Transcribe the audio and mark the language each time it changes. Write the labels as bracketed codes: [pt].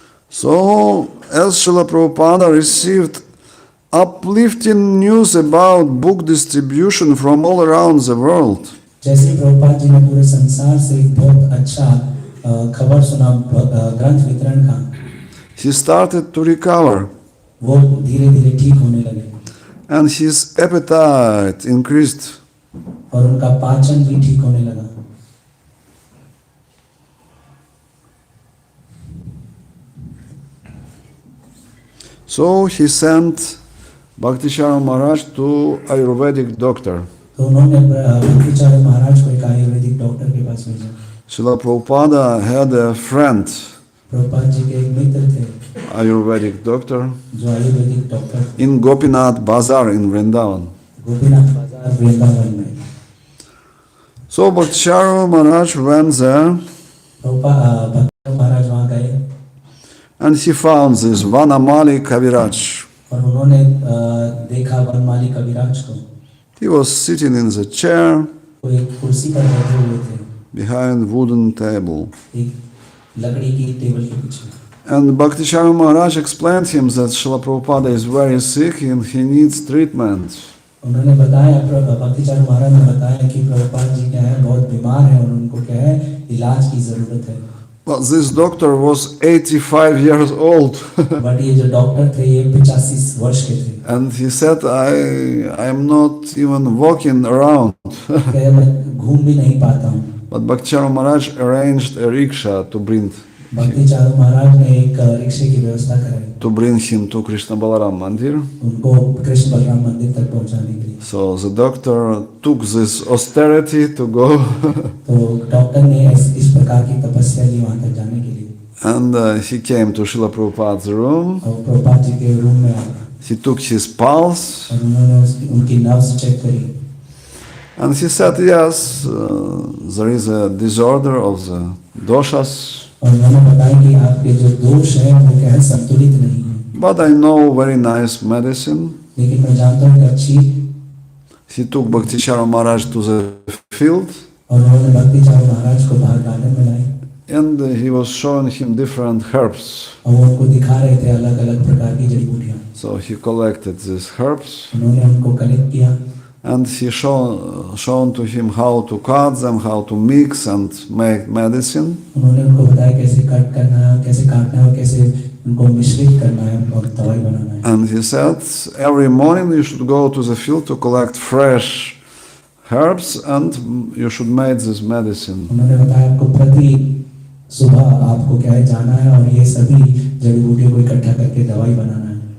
[en] So, as Srila Prabhupada received uplifting news about book distribution from all around the world, [hi] जैसे प्रभुपाद जी ने पूरे संसार से एक बहुत अच्छा खबर सुना ग्रंथ वितरण का, [en] he started to recover [hi] वो धीरे-धीरे ठीक होने लगे [en] and his appetite increased. [hi] और उनका पाचन भी ठीक होने लगा. [en] So he sent Bhakticharan Maharaj to Ayurvedic doctor. [hi] तो उन्होंने भक्तिचार्य महाराज को एक आयुर्वेदिक डॉक्टर के पास भेजा. [en] Srila Prabhupada had a friend, [hi] Prabhupada ji के एक मित्र थे [en] Ayurvedic doctor, [hi] जो Ayurvedic doctor [en] in Gopinath Bazar in Vrindavan. [hi] Gopinath बाजार वृंदावन में. [en] So Bhakticharan Maharaj went there [hi] भक्तिचार्य महाराज वहाँ गए [en] and he found this Vanamali Kaviraj. [hi] और उन्होंने देखा वनमाली कविराज को. [en] He was sitting in the chair [hi] वो एक कुर्सी पर बैठे हुए थे [en] behind wooden table. [hi] एक लकड़ी की टेबल के पीछे. [en] And Bhakticharan Maharaj explained him that Srila Prabhupada is very sick and he needs treatment. [hi] उन्होंने बताया भक्तिचार्य महाराज ने बताया कि प्रभुपाद जी क्या है बहुत बीमार है और उनको क्या है इलाज की जरूरत है. [en] But this doctor was 85 years old. [hi] But ये जो डॉक्टर थे ये 85 वर्ष के थे. [en] And he said, I am not even walking around. [hi] क्या मैं घूम भी नहीं पाता हूँ. [en] But Bhakticharan Maharaj arranged a rickshaw to bring [hi] महाराज ने एक रिक्शे की व्यवस्था कराई [en] him to Krishna Balaram Mandir. [hi] उनको कृष्ण बलराम मंदिर तक पहुंचाने के लिए. [en] So the doctor took this austerity to go. [hi] तो डॉक्टर ने इस प्रकार की तपस्या की वहां तक जाने के लिए. [en] And he came to Srila Prabhupada's room. [hi] और प्रभुपाद जी के रूम में आए. [en] He took his pulse. [hi] और उन्होंने उनकी नब्ज चेक करी. [en] And he said, yes, there is a disorder of the doshas. [hi] और उन्होंने बताया कि आपके जो दोष हैं वो क्या है संतुलित नहीं है. [en] But I know very nice medicine. [hi] लेकिन मैं जानता हूँ कि अच्छी. [en] He took Bhakticharan Maharaj to the field. [hi] और उन्होंने भक्तिचार्य महाराज को बाहर गार्डन में लाए. [en] And he was showing him different herbs. [hi] और वो उनको दिखा रहे थे अलग-अलग प्रकार की जड़ी बूटियाँ. [en] So he collected these herbs. [hi] उन्होंने उनको कलेक्ट किया. [en] And he shown to him how to cut them, how to mix and make medicine. [hi] उन्होंने उनको बताया कैसे कट करना है, कैसे काटना है और कैसे उनको मिश्रित करना है और दवाई बनाना है. [en] And he said, every morning you should go to the field to collect fresh herbs and you should make this medicine. [hi] उन्होंने बताया आपको प्रति सुबह आपको क्या है जाना है और ये सभी जड़ी बूटियों को इकट्ठा करके दवाई बनाना है.